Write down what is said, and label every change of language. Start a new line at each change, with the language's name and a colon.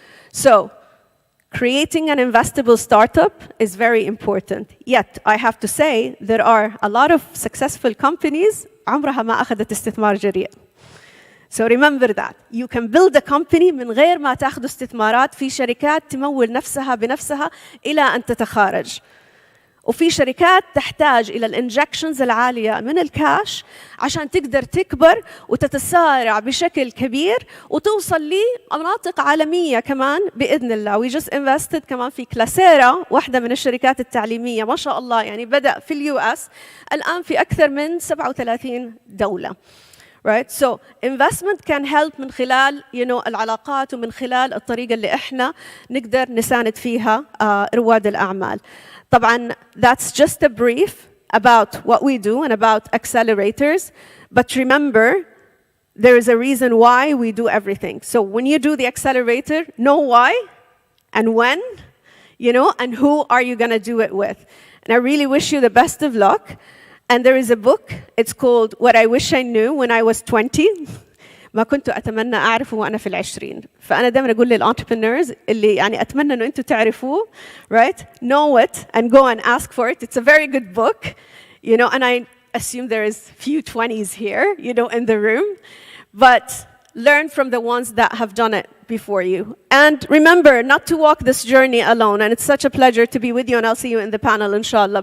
English: So creating an investable startup is very important. Yet, I have to say, there are a lot of successful companies
Arabic: عمرها ما أخذت استثمار جريء.
English: So remember that. You can build a company
Arabic: من غير ما تأخذ استثمارات. في شركات تمول نفسها بنفسها إلى أن تتخارج. وفي شركات تحتاج إلى الانجكشنز العالية من الكاش عشان تقدر تكبر وتتسارع بشكل كبير وتوصل لمناطق عالمية كمان بإذن الله.
English: We just invested
Arabic: كمان في كلاسيرا، واحدة من الشركات التعليمية ما شاء الله، يعني بدأ في اليو اس، الآن في أكثر من 37 دولة.
English: Right? So investment can help
Arabic: من خلال العلاقات ومن خلال الطريقة اللي إحنا نقدر نساند فيها رواد الأعمال.
English: طبعاً that's just a brief about what we do and about accelerators. But remember, there is a reason why we do everything. So when you do the accelerator, know why and when, and who are you going to do it with. And I really wish you the best of luck. And there is a book, it's called What I Wish I Knew When I Was 20.
Arabic: ما كنت أتمنى أعرفه وأنا في العشرين. فأنا دائما أقول للentrepreneurs اللي يعني أتمنى إنه أنتوا تعرفوه, right?
English: Know it and go and ask for it. It's a very good book, and I assume there is few 20s here, in the room. But learn from the ones that have done it before you. And remember not to walk this journey alone. And it's such a pleasure to be with you, and I'll see you in the panel, inshallah.